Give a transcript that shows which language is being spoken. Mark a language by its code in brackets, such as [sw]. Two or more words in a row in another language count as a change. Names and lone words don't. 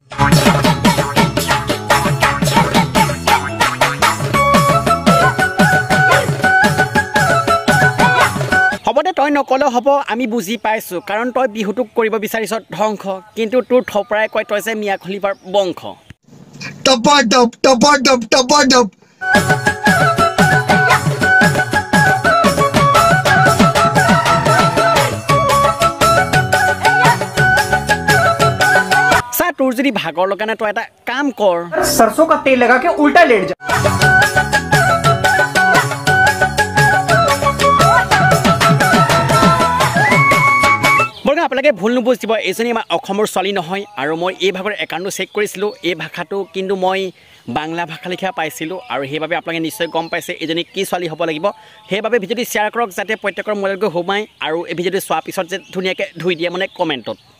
[as] হ'ব দে তই নকলেও হ'ব আমি বুজি পাইছোঁ কাৰণ তই বিহুটোক কৰিব বিচাৰিছ ধ্বংস কিন্তু তোৰ থপৰাই কয় তই যে মিয়া খলিফাৰ বংশ टपाटप टपाटप टपाटप सा তোৰ যদি ভাগৰ লগা নাই তই এটা কাম কৰ [hi] सरसों का तेल लगा के उल्टा लेट जा [as] বৰ্তমান আপোনালোকে ভুল নুবুজিব এইজনী আমাৰ অসমৰ ছোৱালী নহয় আৰু মই এই ভাগৰ একাউণ্টটো চেক কৰিছিলোঁ এই ভাষাটো কিন্তু মই বাংলা ভাষা লিখা পাইছিলোঁ আৰু সেইবাবে আপোনালোকে নিশ্চয় গম পাইছে এইজনী কি ছোৱালী হ'ব লাগিব সেইবাবে ভিডিঅ'টো শ্বেয়াৰ কৰক যাতে প্ৰত্যেকৰ মোবাইলত গৈ সোমায় আৰু এই ভিডিঅ'টো চোৱাৰ পিছত যে ধুনীয়াকৈ ধুই দিয়ে মানে কমেণ্টত